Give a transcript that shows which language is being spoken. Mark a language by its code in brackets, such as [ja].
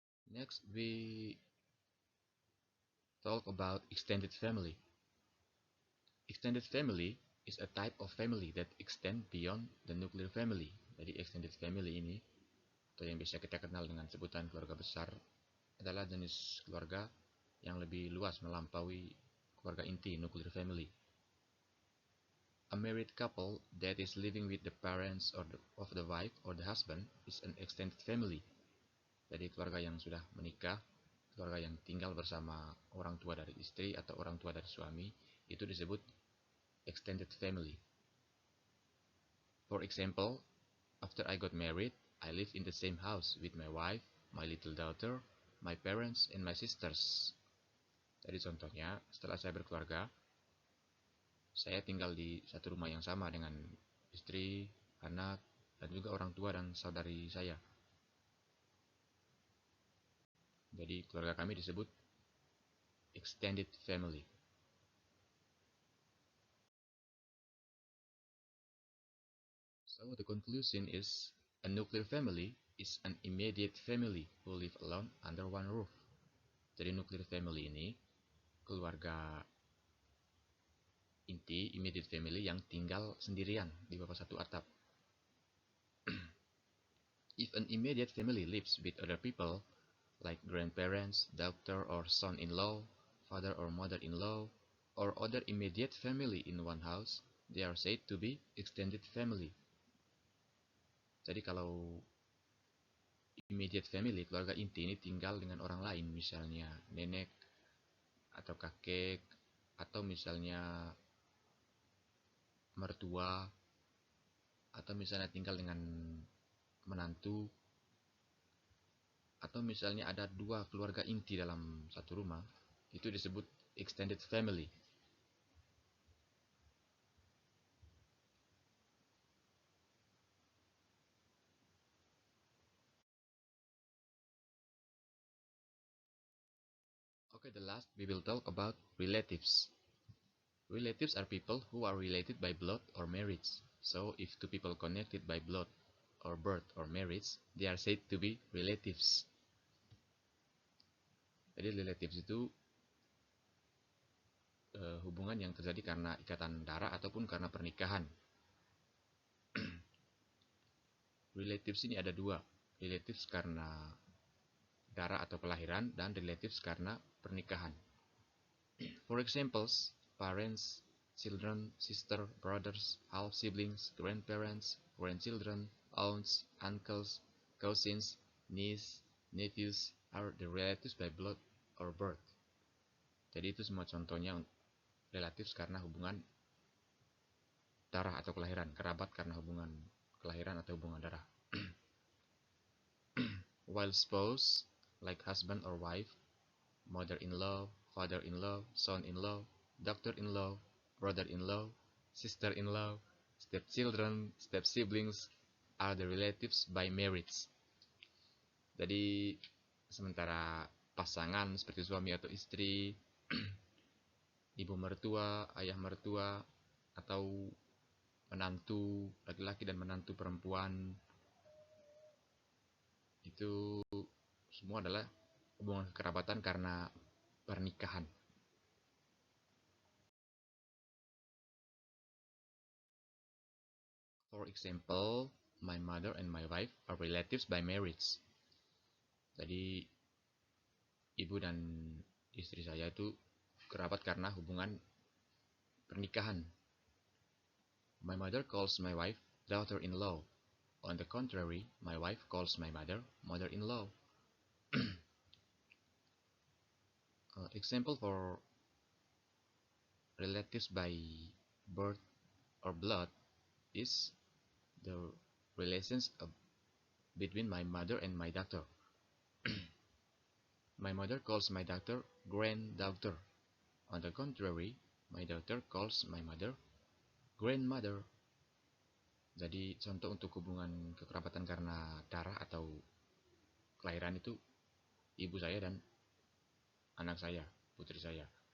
[en] Next, we talk about extended family. Extended family is a type of family that extend beyond the nuclear family. [id] Jadi extended family ini, atau yang biasa kita kenal dengan sebutan keluarga besar, adalah jenis keluarga yang lebih luas melampaui keluarga inti nuclear family. [en] A married couple that is living with the parents of the wife or the husband is an extended family. [id] Jadi keluarga yang sudah menikah, keluarga yang tinggal bersama orang tua dari istri atau orang tua dari suami, itu disebut extended family. [en] For example, after I got married, I live in the same house with my wife, my little daughter, my parents, and my sisters. [id] Jadi contohnya, setelah saya berkeluarga, saya tinggal di satu rumah yang sama dengan istri, anak, dan juga orang tua dan saudari saya. Jadi keluarga kami disebut [en] extended family. So the conclusion is a nuclear family is an immediate family who live alone under one roof. [id] Jadi nuclear family ini keluarga inti, immediate family yang tinggal sendirian di bawah satu atap. [en] If an immediate family lives with other people, like grandparents, daughter or son-in-law, father or mother-in-law, or other immediate family in one house, they are said to be extended family. [id] Jadi kalau immediate family, keluarga inti ini tinggal dengan orang lain, misalnya nenek atau kakek, atau misalnya mertua, atau misalnya tinggal dengan menantu, atau misalnya ada dua keluarga inti dalam satu rumah, itu disebut extended family. [en] Okay, the last we will talk about relatives. Relatives are people who are related by blood or marriage. So if two people connected by blood or birth or marriage, they are said to be relatives. [id] Jadi relatives itu hubungan yang terjadi karena ikatan darah ataupun karena pernikahan. Relatives ini ada dua, relatives karena darah atau kelahiran dan relatives karena pernikahan. [en] For examples, parents, children, sister, brothers, half siblings, grandparents, grandchildren, aunts, uncles, cousins, niece, nephews are the relatives by blood or birth. [id] Jadi itu semua contohnya relatives karena hubungan darah atau kelahiran, kerabat karena hubungan kelahiran atau hubungan darah. [en] While spouse, like husband or wife, mother-in-law, father-in-law, son-in-law, daughter-in-law, brother-in-law, sister-in-law, stepchildren, step-siblings are the relatives by marriage. [id] Jadi sementara pasangan seperti suami atau istri, ibu mertua, ayah mertua, atau menantu laki-laki dan menantu perempuan, itu semua adalah hubungan kekerabatan karena pernikahan. [en] For example, my mother and my wife are relatives by marriage. [id] Jadi ibu dan istri saya itu kerabat karena hubungan pernikahan. [en] My mother calls my wife daughter-in-law. On the contrary, my wife calls my mother mother-in-law. Example for relatives by birth or blood is the relations between my mother and my daughter. My mother calls my daughter granddaughter. On the contrary, my daughter calls my mother grandmother. [id] Jadi contoh untuk hubungan kekerabatan karena darah atau kelahiran itu ibu saya dan anak saya, putri saya.